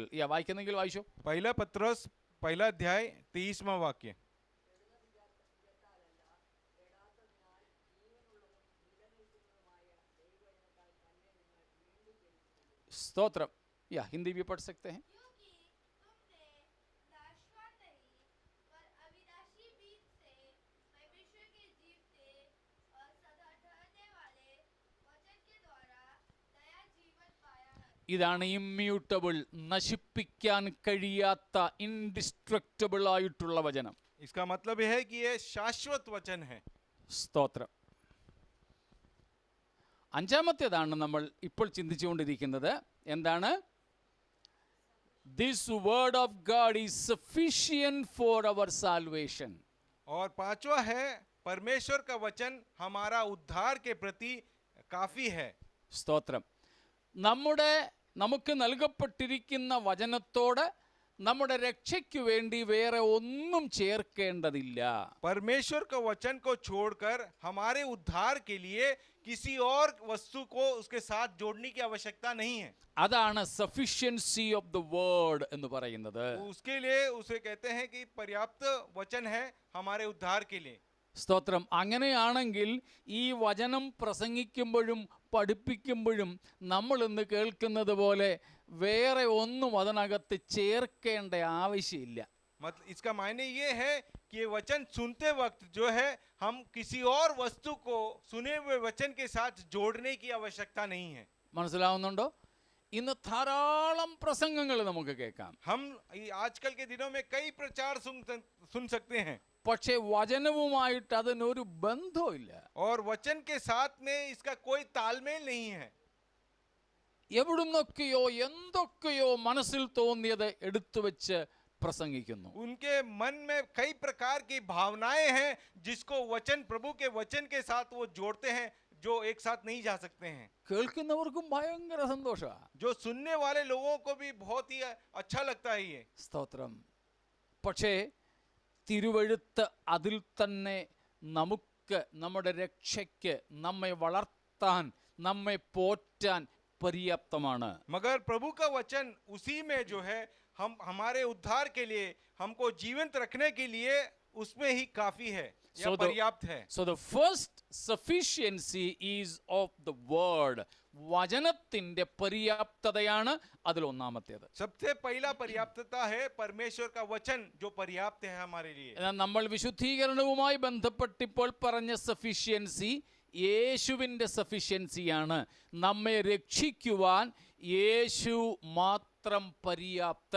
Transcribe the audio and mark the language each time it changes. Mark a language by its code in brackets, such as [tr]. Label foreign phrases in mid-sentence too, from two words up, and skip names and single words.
[ml] വായിക്കുന്നെങ്കിൽ വായിച്ചു. [hi] पहला पत्रोस 1 अध्याय 23वां वाक्य. [ml] स्त्रोत्रम. [hi] हिंदी भी पढ़ सकते हैं. क्योंकि तुमने नाशवान नहीं पर अविनाशी बीज से परमेश्वर के जीवते और सदा ठहरने वाले वचन के द्वारा नया जीवन पाया है. [ml] ഇതാണ് ഇമ്മ്യൂട്ടബിൾ, നശിപ്പിക്കാൻ കഴിയാത്ത, ഇൻഡിസ്ട്രക്റ്റബിൾ ആയിട്ടുള്ള വചനം. [hi] इसका मतलब यह है कि यह शाश्वत वचन है. [ml] സ്തോത്രം. അഞ്ചാമത്തേതാണ് നമ്മൾ ഇപ്പോൾ ചിന്തിച്ചുകൊണ്ടിരിക്കുന്നത്. എന്താണ്? [en] This word of God is sufficient for our salvation. [hi] और पांचवा है परमेश्वर का वचन हमारा उद्धार के प्रति काफी है. [ml] സ്തോത്രം. നമുക്ക് നൽകപ്പെട്ടിരിക്കുന്ന വചനത്തോട് നമ്മുടെ രക്ഷയ്ക്ക് വേണ്ടി വേറെ ഒന്നും ചേർക്കേണ്ടതില്ല. [hi] परमेश्वर का वचन को छोड़कर हमारे उद्धार के लिए किसी और वस्तु को उसके साथ जोड़ने की आवश्यकता नहीं है. [ml] അതാണ് [en] sufficiency of the word [ml] എന്ന് പറയുന്നത്. [hi] उसके लिए उसे कहते हैं कि पर्याप्त वचन है हमारे उद्धार के लिए. [ml] സ്തോത്രം. അങ്ങനെയാണെങ്കിൽ ഈ വചനം പ്രസംഗിക്കുമ്പോഴും പഠിപ്പിക്കുമ്പോഴും നമ്മൾ ഇന്ന് കേൾക്കുന്നത് പോലെ വേറെ ഒന്നും അതിനകത്ത് ചേർക്കേണ്ട ആവശ്യമില്ല. [hi] मतलब इसका मायने ये है कि ये वचन सुनते वक्त जो है हम किसी और वस्तु को सुने हुए वचन के साथ जोड़ने की आवश्यकता नहीं है। [ml] മനസ്സിലാവുന്നുണ്ടോ? ഇന്ന് ധാരാളം പ്രസംഗങ്ങൾ നമുക്ക് കേൾക്കാം. [hi] हम आजकल के दिनों में कई प्रचार सुन सकते हैं, [ml] പക്ഷേ വചനവുമായിട്ട് അതിനൊരു ബന്ധമില്ല. [hi] और वचन के साथ में इसका कोई तालमेल नहीं है। [ml] എവിടുന്നൊക്കെയോ എന്തൊക്കെയോ മനസ്സിൽ തോന്നിയത് എടുത്തു വെച്ച് പ്രസംഗിക്കുന്നു. [hi] उनके मन में कई प्रकार की भावनाएं हैं जिसको वचन, प्रभु के वचन के साथ वो जोड़ते हैं, जो एक साथ नहीं जा सकते हैं। [ml] കേൾക്കുന്നവർക്കും ഭയങ്കര സന്തോഷമാണ്. [hi] जो सुनने वाले लोगों को भी बहुत ही अच्छा लगता है ये। [ml] സ്തോത്രം. പക്ഷേ തിരുവെഴുത്ത് അതിൽ തന്നെ നമുക്ക് നമ്മുടെ രക്ഷയ്ക്ക് നമ്മെ വളർത്താൻ നമ്മെ പോറ്റാൻ पर्याप्तമാണ്. [hi] मगर प्रभु का वचन उसी में जो है हम हमारे उद्धार के लिए, हमको जीवंत रखने के लिए उसमें ही काफी है या पर्याप्त है। [en] So the first sufficiency is of the word. [ml] വചനത്തിന്റെ പര്യാപ്തതയാണ് അതിൽ ഒന്നാമത്തേത്. [hi] सबसे पहला पर्याप्तता है परमेश्वर का वचन, जो पर्याप्त है हमारे लिए। [ml] എന്നാൽ നമ്മൾ വിശുദ്ധീകരണവുമായി ബന്ധപ്പെട്ടിപ്പോൾ പറഞ്ഞ സഫിഷ്യൻസി യേശുവിൻ്റെ സഫിഷ്യൻസിയാണ്. നമ്മെ രക്ഷിക്കുവാൻ യേശു മാത്രം പര്യാപ്തൻ.